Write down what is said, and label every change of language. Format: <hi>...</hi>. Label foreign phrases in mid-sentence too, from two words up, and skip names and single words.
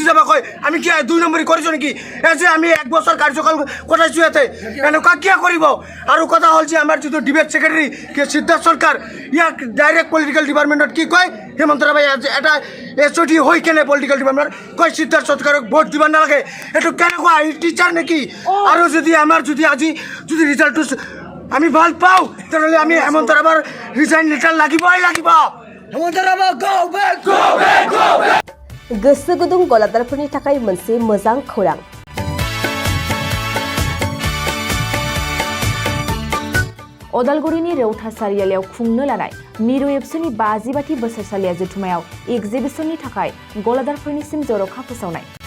<as>যাব কয় আমি কিয় 2 নম্বৰী কৰিছোঁ নেকি এই যে আমি 1 বছৰ কাৰ্যকাল কটাইছোঁ ইয়াতে এনেকুৱা কিয় কৰিব আৰু কথা হ'ল যে আমাৰ যিটো</as> <en>debate secretary</en> <as>সিদ্ধাৰ্থ চৰকাৰ ইয়াক ডাইৰেক্ট</as> <en>political department</en> <as>কি কয় হেমন্ত ৰাভাই এটা এছঅ'ডি হৈ কেনে</as> <en>political department</en> <as>কয় সিদ্ধাৰ্থ চৰকাৰক ভোট দিব নালাগে এইটো কেনেকুৱা টিচাৰ নেকি আৰু যদি আমাৰ যদি আজি যদি ৰিজাল্টটো আমি ভাল পাওঁ তেনেহ'লে আমি হেমন্ত ৰাভাৰ</as> <en>resign letter</en> <as>লাগিবই লাগিব হেমন্ত ৰাভা</as> <en>go back go back go back</en> <brx>गोसो गुदुं गलादारफोरनि थाखाय मोनसे मोजां खौरां अदालगुरिनि रौता सारियालियाव खुंनो लानाय मिरु एबसुनि 50 बोसोरसालिया जथुमायाव एक्जिबिशननि थाखाय गलादारफोरनिसिम जर'खा फोसावनाय</brx>